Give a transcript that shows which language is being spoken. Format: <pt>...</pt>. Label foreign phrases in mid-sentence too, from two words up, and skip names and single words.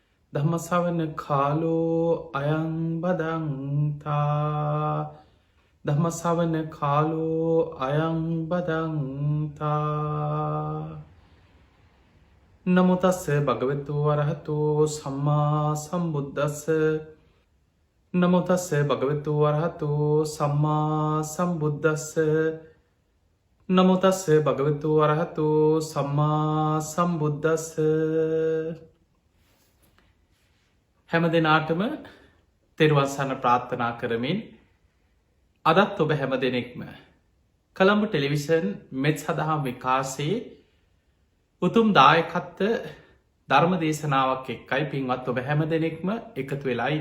<pi>ධම්මසවන කාලෝ අයං බදන්තා ධම්මසවන කාලෝ අයං බදන්තා නමුතස්ස භගවතු වරහතෝ සම්මා සම්බුද්දස්ස නමුතස්ස භගවතු වරහතෝ සම්මා සම්බුද්දස්ස නමුතස්ස භගවතු වරහතෝ සම්මා සම්බුද්දස්ස</pi> <si>හැම දෙනාටම තෙරුවන්සන්න ප්‍රාර්ථනා කරමින් අදත් ඔබ හැම දෙනෙක්ම කළඹ ටෙලිවිෂන් මෙත් සඳහම් විකාසේ උතුම් දායකත්ත ධර්ම දේශනාවක් එක්කයි පින්වත් ඔබ හැම දෙනෙක්ම එකතු වෙලායින්න.</si>